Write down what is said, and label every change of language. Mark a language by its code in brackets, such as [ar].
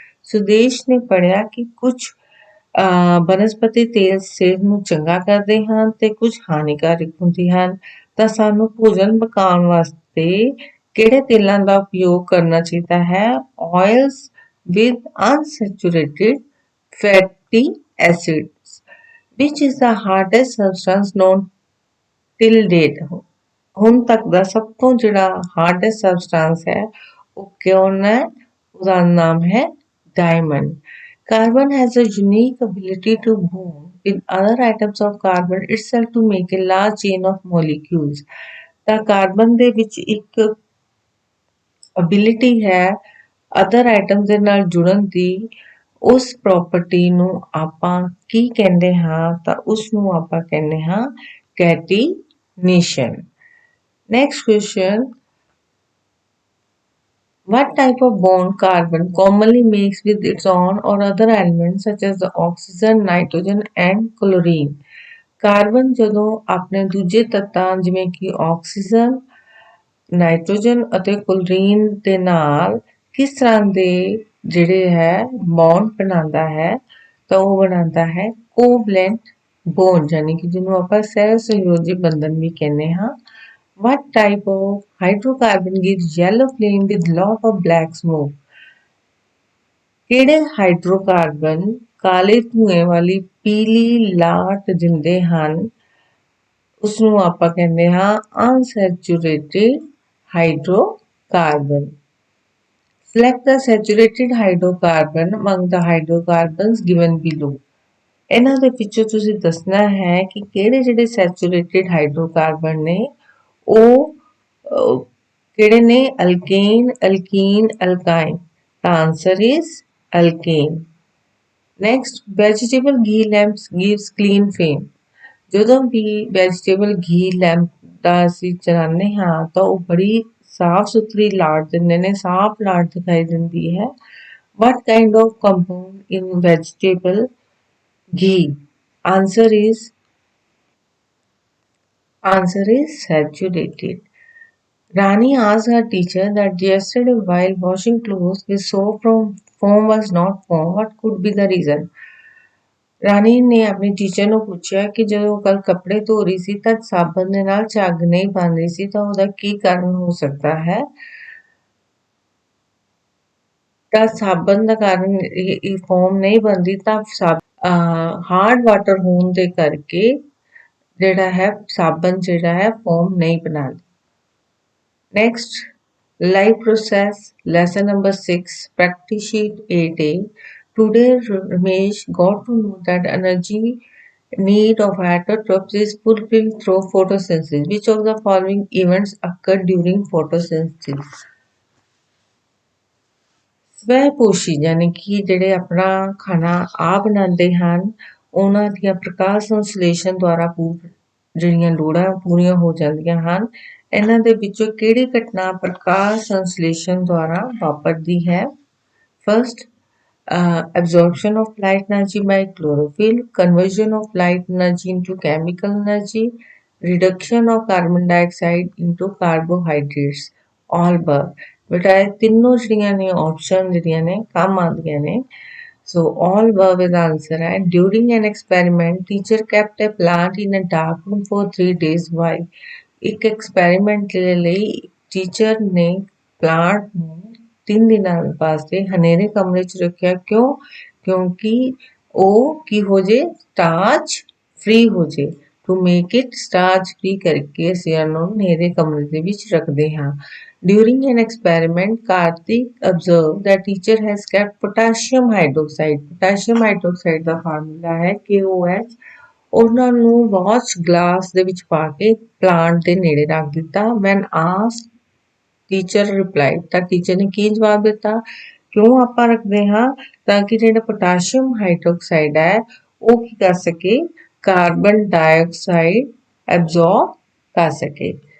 [pa] ਸੁਦੇਸ਼ ਨੇ ਪੜ੍ਹਿਆ ਕਿ ਕੁਝ ਬਨਸਪਤੀ ਤੇਲ ਸਿਹਤ ਨੂੰ ਚੰਗਾ ਕਰਦੇ ਹਨ ਤੇ ਕੁਝ ਹਾਨੀਕਾਰਕ ਹੁੰਦੇ ਹਨ ਤਾਂ ਸਾਨੂੰ ਭੋਜਨ ਪਕਾਉਣ ਵਾਸਤੇ ਕਿਹੜੇ ਤੇਲਾਂ ਦਾ ਉਪਯੋਗ ਕਰਨਾ ਚਾਹੀਦਾ ਹੈ? [en] oils with unsaturated fatty acids. Which is the hardest substance known till date? [pa] ਹੁਣ ਤੱਕ ਦਾ ਸਭ ਤੋਂ ਜਿਹੜਾ ਹਾਰਡੈਸਟ ਸਬਸਟੈਂਸ ਹੈ ਉਹ ਕੌਣ ਹੈ? ਉਹਦਾ ਨਾਮ ਹੈ diamond. [en] Carbon has a unique ability to bond with other atoms of carbon itself to make a large chain of molecules. [pa] ਤਾਂ ਕਾਰਬਨ ਦੇ ਵਿੱਚ ਇੱਕ ability ਹੈ ਅਦਰ ਆਈਟਮ ਦੇ ਨਾਲ ਜੁੜਨ ਦੀ। ਉਸ ਪ੍ਰੋਪਰਟੀ ਨੂੰ ਆਪਾਂ ਕੀ ਕਹਿੰਦੇ ਹਾਂ? ਤਾਂ ਉਸ ਨੂੰ ਆਪਾਂ ਕਹਿੰਦੇ ਹਾਂ ਕੈਟੀਨੇਸ਼ਨ। [en] Next question, what type of bond carbon commonly makes with its own or other elements such as the oxygen, nitrogen and chlorine? [pa] Carbon ਜਦੋਂ ਆਪਣੇ ਦੂਜੇ ਤੱਤਾਂ ਜਿਵੇਂ ਕਿ ਆਕਸੀਜਨ, ਨਾਈਟ੍ਰੋਜਨ ਅਤੇ ਕਲੋਰੀਨ ਦੇ ਨਾਲ ਕਿਸ ਤਰ੍ਹਾਂ ਦੇ ਜਿਹੜੇ ਹੈ ਬੌਂਡ ਬਣਾਉਂਦਾ ਹੈ ਤਾਂ ਉਹ ਬਣਾਉਂਦਾ ਹੈ ਕੋਵਲੈਂਟ ਬੌਂਡ, ਯਾਨੀ ਕਿ ਜਿਹਨੂੰ ਆਪਾਂ ਸਹਿ ਸਹਿਯੋਜੀ ਬੰਧਨ ਵੀ ਕਹਿੰਦੇ ਹਾਂ। [en] What type of hydrocarbon gives yellow flame with lot of black smoke? [pa] ਕਿਹੜੇ ਹਾਈਡਰੋਕਾਰਬਨ ਕਾਲੇ ਧੂਏ ਵਾਲੀ ਪੀਲੀ ਲਾਟ ਦਿੰਦੇ ਹਨ? ਉਸਨੂੰ ਆਪਾਂ ਕਹਿੰਦੇ ਹਾਂ unsaturated hydrocarbon. [en] Select the saturated hydrocarbon among the hydrocarbons given below. [pa] ਇਹਨਾਂ ਦੇ ਵਿੱਚੋਂ ਤੁਸੀਂ ਦੱਸਣਾ ਹੈ ਕਿ ਕਿਹੜੇ ਜਿਹੜੇ ਸੈਚੂਰੇਟਿਡ ਹਾਈਡਰੋਕਾਰਬਨ ਨੇ ਉਹ ਕਿਹੜੇ ਨੇ? [en] Alkane, alkene, alkyne. The answer is alkane. Next, vegetable ghee lamps gives clean flame. [pa] ਜਦੋਂ ਵੀ ਵੈਜੀਟੇਬਲ ਘੀ ਲੈਂਪ ਦਾ ਅਸੀਂ ਚਲਾਉਂਦੇ ਹਾਂ ਤਾਂ ਉਹ ਬੜੀ ਸਾਫ ਸੁਥਰੀ ਲਾਟ ਦਿੰਦੇ ਨੇ, ਸਾਫ ਲਾਟ ਦਿਖਾਈ ਦਿੰਦੀ ਹੈ। [en] What kind of compound in vegetable ghee? Answer is saturated. Rani asked her teacher that yesterday while washing clothes we saw foam was not foam. What could be the reason? [pa] ਰਾਣੀ ਨੇ ਆਪਣੀ ਟੀਚਰ ਨੂੰ ਪੁੱਛਿਆ ਕਿ ਜਦੋਂ ਕੱਲ ਕੱਪੜੇ ਧੋ ਰਹੀ ਸੀ ਤਾਂ ਸਾਬਣ ਦੇ ਨਾਲ ਝੱਗ ਨਹੀਂ ਬਣ ਰਹੀ ਸੀ ਤਾਂ ਉਹਦਾ ਕੀ ਕਾਰਨ ਹੋ ਸਕਦਾ ਹੈ। ਤਾਂ ਸਾਬਣ ਦਾ ਕਾਰਨ ਇਹ ਫੋਮ ਨਹੀਂ ਬਣਦੀ ਤਾਂ ਹਾਰਡ ਵਾਟਰ ਹੋਣ ਦੇ ਕਰਕੇ ਜਿਹੜਾ ਹੈ ਸਾਬਣ ਜਿਹੜਾ ਹੈ ਫੋਮ ਨਹੀਂ ਬਣਾਉਂਦੀ। [en] Next, life process lesson number 6 practice sheet 8a. Today Ramesh got to know that energy need of autotrophs is fulfilled through photosynthesis. Which of the following events occur during photosynthesis? [pa] ਸਵੈ-ਪੋਸ਼ੀ ਯਾਨੀ ਕਿ ਜਿਹੜੇ ਆਪਣਾ ਖਾਣਾ ਆਪ ਬਣਾਉਂਦੇ ਹਨ ਉਹਨਾਂ ਦੀਆਂ ਪ੍ਰਕਾਸ਼ ਸੰਸਲੇਸ਼ਨ ਦੁਆਰਾ ਜਿਹੜੀਆਂ ਲੋੜਾਂ ਪੂਰੀਆਂ ਹੋ ਜਾਂਦੀਆਂ ਹਨ। ਇਹਨਾਂ ਦੇ ਵਿੱਚੋਂ ਕਿਹੜੀ ਘਟਨਾ ਪ੍ਰਕਾਸ਼ ਸੰਸਲੇਸ਼ਨ ਦੁਆਰਾ ਵਾਪਰਦੀ ਹੈ? [en] First, absorption of light energy by chlorophyll, conversion of light energy into chemical energy, reduction of carbon dioxide into carbohydrates, all above। [pa] ਬੇਟਾ ਇਹ ਤਿੰਨੋਂ ਜਿਹੜੀਆਂ ਨੇ ਆਪਸ਼ਨ ਜਿਹੜੀਆਂ ਨੇ ਕੰਮ ਆਉਂਦੀਆਂ ਨੇ। [en] So all above is the answer [hi] है। [en] During an experiment, teacher kept a plant in a dark room for 3 days। Why? [pa] ਇੱਕ ਐਕਸਪੈਰੀਮੈਂਟ ਦੇ ਲਈ ਟੀਚਰ ਨੇ ਪਲਾਂਟ ਨੂੰ 3 ਦਿਨਾਂ ਵਾਸਤੇ ਹਨੇਰੇ ਕਮਰੇ 'ਚ ਰੱਖਿਆ। ਕਿਉਂ? ਕਿਉਂਕਿ ਉਹ ਕੀ ਹੋ ਜੇ ਸਟਾਰਚ ਫ੍ਰੀ ਹੋ ਜੇ। [en] to make it starch free [pa] ਕਰਕੇ ਅਸੀਂ ਉਹਨੂੰ ਹਨੇਰੇ ਕਮਰੇ ਦੇ ਵਿੱਚ ਰੱਖਦੇ ਹਾਂ। [en] During an experiment, Karthik observed that teacher has kept potassium hydroxide। [pa] Potassium hydroxide ਦਾ formula ਹੈ KOH। ਉਹਨਾਂ ਨੂੰ ਵਾਚ ਗਲਾਸ ਦੇ ਵਿੱਚ ਪਾ ਕੇ ਪਲਾਂਟ ਦੇ ਨੇੜੇ ਰੱਖ ਦਿੱਤਾ। [en] When asked, teacher replied [pa] ਤਾਂ ਟੀਚਰ ਨੇ ਕੀ ਜਵਾਬ ਦਿੱਤਾ? ਕਿਉਂ ਆਪਾਂ ਰੱਖਦੇ ਹਾਂ? ਤਾਂ ਕਿ ਜਿਹੜਾ ਪੋਟਾਸ਼ੀਅਮ ਹਾਈਡਰੋਕਸਾਈਡ ਹੈ ਉਹ ਕੀ ਕਰ ਸਕੇ ਕਾਰਬਨ ਡਾਈਆਕਸਾਈਡ ਐਬਜ਼ੌਰਬ ਕਰ ਸਕੇ।